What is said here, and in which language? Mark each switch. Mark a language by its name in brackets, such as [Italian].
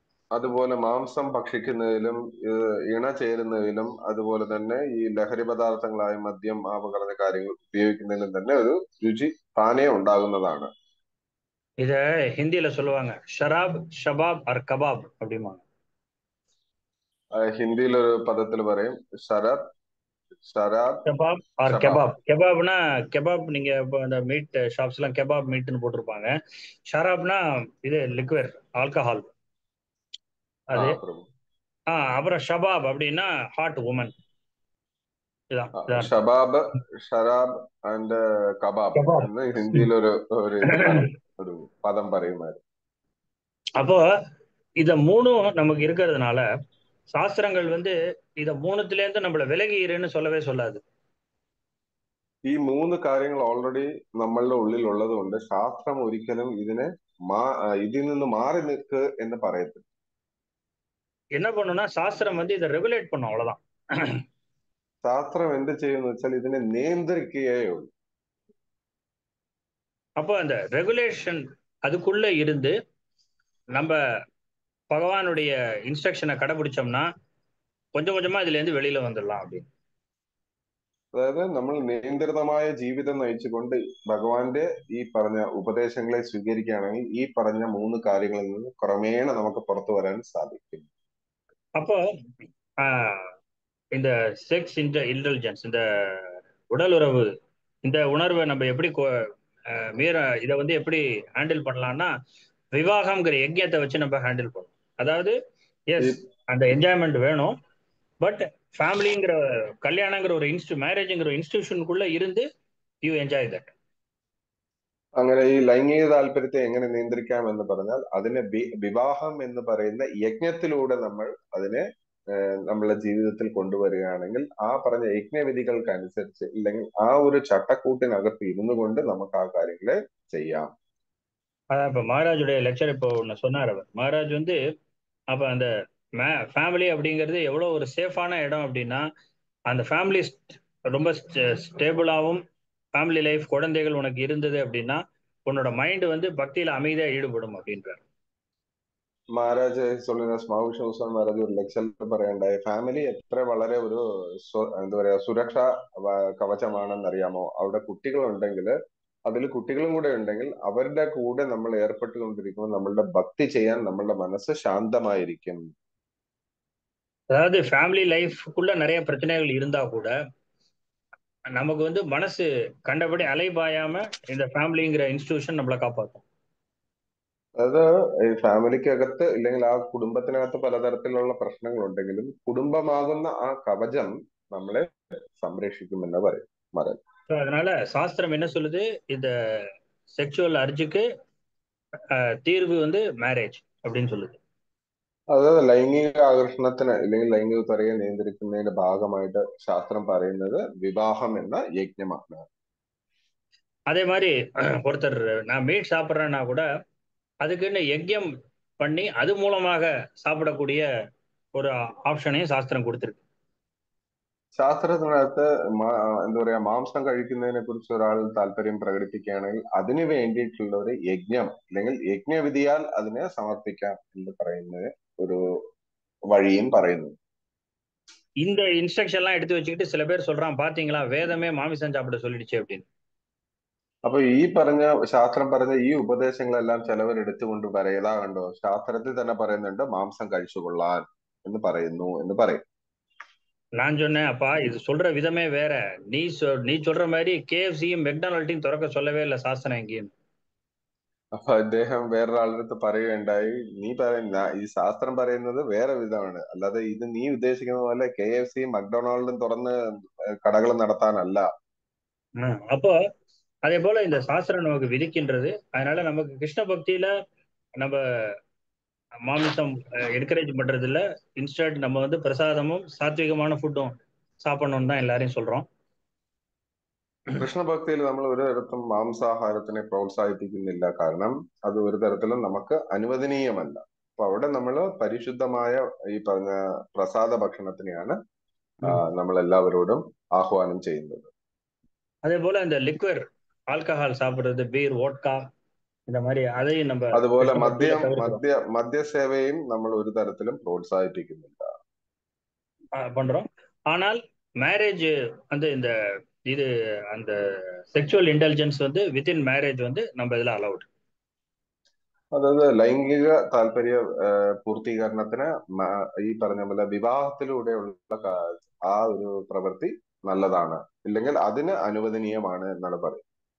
[Malayalam] അതുപോലെ മാംസം ഭക്ഷിക്കുന്നതിലും ഇണ ചേരുന്നതിലും അതുപോലെ തന്നെ ഈ ലഹരി പദാർത്ഥങ്ങളായ മദ്യം, ആപകട കാര്യങ്ങൾ ഉപയോഗിക്കുന്നതിലും തന്നെ ഒരു രുചി താനേ ഉണ്ടാകുന്നതാണ്. [Tamil] இத ஹிந்தியில சொல்லுவாங்க [Hindi] ஷராப், ஷபாப் ஆர் கபாப் [Tamil] அப்படிம்பாங்க. [Malayalam] ഹിന്ദിയിൽ ഒരു പദത്തിൽ പറയും ഷരാബ്, [Hindi] கெபாப் ஆர் கெபாப். [Tamil] கெபாப்னா கெபாப், நீங்க இப்போ இந்த மீட் ஷாப்ஸ் எல்லாம் கெபாப் மீட்னு போட்டிருப்பாங்க. ஷராப்னா இது லிக்விட் ஆல்கஹால் அது. அப்புறம் ஷபாப் அப்படின்னா hot woman. [Malayalam] Shabab, ഷരാബ് and kebab എന്ന് ഹിന്ദിയിൽ ഒരു പദം പറയുമായിരുന്നു. [Tamil] அப்போ இத 3 நமக்கு இருக்கிறதுனால சாஸ்திரங்கள் இத 3த்துல இருந்து நம்மள விலகி இருன்னு சொல்லவே சொல்லாது. [Malayalam] ഈ 3 കാര്യങ്ങൾ ഓൾറെഡി നമ്മളുടെ ഉള്ളിൽ ഉള്ളത് കൊണ്ട് ശാസ്ത്രം ഒരിക്കലും ഇതിൽ നിന്ന് മാറി നിൽക്ക് എന്ന് പറയത്തില്ല. [Tamil] என்ன பண்ணுனா சாஸ்திரம் இதை ரெகுலேட் பண்ணும், அவ்வளவுதான். [Malayalam] ശാസ്ത്രം എന്ത് ചെയ്യുന്നു വെച്ചാൽ ഇതിനെ നിയന്ത്രിക്കുകയേ ഉള്ളൂ. [Tamil] அப்போ அந்த ரெகுலேஷன் அதுக்குள்ள இருந்து நம்ம பகவானுடைய இன்ஸ்ட்ரக்ஷனை கடைபிடிச்சோம்னா கொஞ்சம் கொஞ்சமா இதுல இருந்து வெளியில வந்துடலாம் அப்படின்னு. [Malayalam] അതായത് നമ്മൾ നിയന്ത്രിതമായ ജീവിതം നയിച്ചുകൊണ്ട് ഭഗവാന്റെ ഈ പറഞ്ഞ ഉപദേശങ്ങളെ സ്വീകരിക്കുകയാണെങ്കിൽ ഈ പറഞ്ഞ 3 കാര്യങ്ങളിൽ നിന്ന് ക്രമേണ നമുക്ക് പുറത്തു വരാൻ സാധിക്കും. [Tamil] அப்போ இந்த செக்ஸ் இன்டெலிஜென்ஸ், இந்த உடல் உறவு, இந்த உணர்வை நம்ம எப்படி இதை எப்படி ஹேண்டில் பண்ணலாம்னா விவாகம்ங்கிற யஜ்யத்தை வச்சு நம்ம ஹேண்டில் பண்ணணும். அதாவது எஸ், அந்த என்ஜாய்மெண்ட் வேணும், பட் ஃபேமிலிங்கிற கல்யாணங்கிற ஒரு மேரேஜ்ங்கிற இன்ஸ்டிடியூஷனுக்குள்ள இருந்து [English] You enjoy that. [Malayalam] അങ്ങനെ ഈ ലൈംഗിക താല്പര്യത്തെ എങ്ങനെ നിയന്ത്രിക്കാം എന്ന് പറഞ്ഞാൽ അതിനെ വിവാഹം എന്ന് പറയുന്ന യജ്ഞത്തിലൂടെ നമ്മൾ അതിനെ നമ്മളുടെ ജീവിതത്തിൽ കൊണ്ടുവരികയാണെങ്കിൽ ആ പറഞ്ഞ യജ്ഞവിധികൾക്കനുസരിച്ച് ഇല്ലെങ്കിൽ ആ ഒരു ചട്ടക്കൂട്ടിനകത്ത് ഇരുന്നു കൊണ്ട് നമുക്ക് ആ കാര്യങ്ങളെ ചെയ്യാം. [Tamil] அதான் இப்ப மகாராஜுடைய லெக்சர் இப்போ ஒன்று சொன்னார். அவர் மகாராஜ் வந்து அப்ப அந்த ஃபேமிலி அப்படிங்கிறது எவ்வளோ ஒரு சேஃபான இடம் அப்படின்னா, அந்த ஃபேமிலி ரொம்ப ஸ்டேபிளாகவும் ஃபேமிலி லைஃப் குழந்தைகள் உனக்கு இருந்தது அப்படின்னா உன்னோட மைண்ட் வந்து பக்தியில அமைதியா ஈடுபடும் அப்படின்றார். [Malayalam] മഹാരാജ് சொல்லுന്ന സ്മാവിഷ ഹുസൈൻ മഹാരാജ് ഒരു ലെക്ചറിൽ പറയണ്ടായി, ഫാമിലി എത്ര വളരെ ഒരു എന്താ പറയാ സുരക്ഷാ കവചമാണെന്ന് അറിയാമോ? അവിടെ കുട്ടികൾ ഉണ്ടെങ്കിൽ, അതിൽ കുട്ടികളും കൂടെ ഉണ്ടെങ്കിൽ അവരുടെ കൂടെ നമ്മൾ ഏർപ്പെട്ടുകൊണ്ടിരിക്കുമ്പോൾ നമ്മളുടെ ഭക്തി ചെയ്യാൻ നമ്മളുടെ മനസ്സ് ശാന്തമായിരിക്കും. [Tamil] அதாவது ஃபேமிலி லைஃப்குள்ள நிறைய பிரச்சனைகள் இருந்தா கூட நமக்கு வந்து மனசு கண்டபடி அலைபாயாம இந்த ஃபேமிலிங்கிற இன்ஸ்டிடியூஷன் நம்மளை காப்பாற்றும். [Malayalam] അത് ഈ ഫാമിലിക്കകത്ത് ഇല്ലെങ്കിൽ ആ കുടുംബത്തിനകത്ത് പലതരത്തിലുള്ള പ്രശ്നങ്ങൾ ഉണ്ടെങ്കിലും കുടുംബമാകുന്ന ആ കവചം നമ്മളെ സംരക്ഷിക്കുമെന്ന് പറയും മഹാരാജ്. [Tamil] அதனால சாஸ்திரம் என்ன சொல்லுது, இந்த செக்ஷுவல் அர்ஜுக்கு தீர்வு வந்து மேரேஜ் அப்படின்னு சொல்லுது. [Malayalam] അതായത് ലൈംഗിക ആകർഷണത്തിന് അല്ലെങ്കിൽ ലൈംഗിക ത്വരയെ നിയന്ത്രിക്കുന്നതിന്റെ ഭാഗമായിട്ട് ശാസ്ത്രം പറയുന്നത് വിവാഹം എന്ന യജ്ഞമാണ്. [Tamil] அதே மாதிரி ஒருத்தர் நான் மீட் சாப்பிட்றேன்னா கூட அதுக்குன்னு யஜ்யம் பண்ணி அது மூலமாக சாப்பிடக்கூடிய ஒரு ஆப்ஷனையும் சாஸ்திரம் கொடுத்துருக்கு. [Malayalam] ശാസ്ത്രത്തിനകത്ത് എന്താ പറയാ മാംസം കഴിക്കുന്നതിനെ കുറിച്ച് ഒരാൾ താല്പര്യം പ്രകടിപ്പിക്കുകയാണെങ്കിൽ അതിനു വേണ്ടിയിട്ടുള്ള ഒരു യജ്ഞം അല്ലെങ്കിൽ യജ്ഞവിധിയാൽ അതിനെ സമർപ്പിക്കാം എന്ന് പറയുന്നത് ഒരു വഴിയും പറയുന്നു. [Tamil] இந்த இன்ஸ்ட்ரக்ஷன் எல்லாம் எடுத்து வச்சுக்கிட்டு சில பேர் சொல்றான், பாத்தீங்களா வேதமே மாமிசம் சாப்பிட சொல்லிடுச்சு அப்படின்னு. [Malayalam] അപ്പൊ ഈ പറഞ്ഞ ശാസ്ത്രം പറഞ്ഞ ഈ ഉപദേശങ്ങളെല്ലാം ചിലവർ എടുത്തുകൊണ്ട് പറയലാ കണ്ടോ, ശാസ്ത്രത്തിൽ തന്നെ പറയുന്നുണ്ട് മാംസം കഴിച്ചുകൊള്ളാൻ എന്ന് പറയുന്നു എന്ന് പറയും. [Tamil] நான் சொன்னேன், அப்பா இது சொல்ற விதமே வேற. நீ சொல்ற மாதிரி KFCயும் மெக்டானல்டையும் திறக்க சொல்லவே இல்லை சாஸ்திரம் எங்கேயும். [Malayalam] അപ്പൊ അദ്ദേഹം വേറൊരാളുടെ അടുത്ത് പറയുകയുണ്ടായി, നീ പറയുന്ന ഈ ശാസ്ത്രം പറയുന്നത് വേറെ വിധമാണ്, അല്ലാതെ ഇത് നീ ഉദ്ദേശിക്കുന്ന പോലെ KFCയും മക്ഡൊണാൾഡും തുറന്ന് കടകൾ നടത്താനല്ല. [Tamil] அப்போ அதே போல இந்த சாஸ்திரம் நமக்கு விதிக்கின்றது. அதனால நமக்கு கிருஷ்ண பக்தியில நம்ம மாமிசம் என்கரேஜ் பண்றது இல்ல. இன்ஸ்டன்ட் நம்ம வந்து பிரசாதமும் சாத்விகமான ஃபுட்டும் சாப்பிடணும்னு தான் எல்லாரையும் சொல்றோம். [Malayalam] കൃഷ്ണഭക്തിയിൽ നമ്മൾ ഒരു തരത്തിലും മാംസാഹാരത്തിനെ പ്രോത്സാഹിപ്പിക്കുന്നില്ല, കാരണം അത് ഒരു തരത്തിലും നമുക്ക് അനുവദനീയമല്ല. അപ്പൊ അവിടെ നമ്മൾ പരിശുദ്ധമായ ഈ പറഞ്ഞ പ്രസാദ ഭക്ഷണത്തിനെയാണ് നമ്മൾ എല്ലാവരോടും ആഹ്വാനം ചെയ്യുന്നത്. [Tamil] அதே போல இந்த லிக்வர் ஆல்கஹால் சாப்பிடுறது, பீர், வோட்கா, இந்த மாதிரி அதையும் நம்ம [Malayalam] അതുപോലെ മദ്യസേവയും നമ്മൾ ഒരു തരത്തിലും പ്രോത്സാഹിപ്പിക്കുന്നില്ല [Tamil] பண்றோம். ஆனால் மேரேஜ் வந்து இந்த இது அந்த செக்ஷுவல் இன்டெலிஜென்ஸ் வந்து வித்தின் மேரேஜ் வந்து நம்ம இதுல அலவுட். [Malayalam] അതായത് ലൈംഗിക താല്പര്യ പൂർത്തീകരണത്തിന് ഈ പറഞ്ഞ പോലെ വിവാഹത്തിലൂടെയുള്ള ആ ഒരു പ്രവൃത്തി நல்லതാണ്, ഇല്ലെങ്കിൽ അതിന് അനുവദനീയമാണ് എന്നാണ് പറയുന്നത്.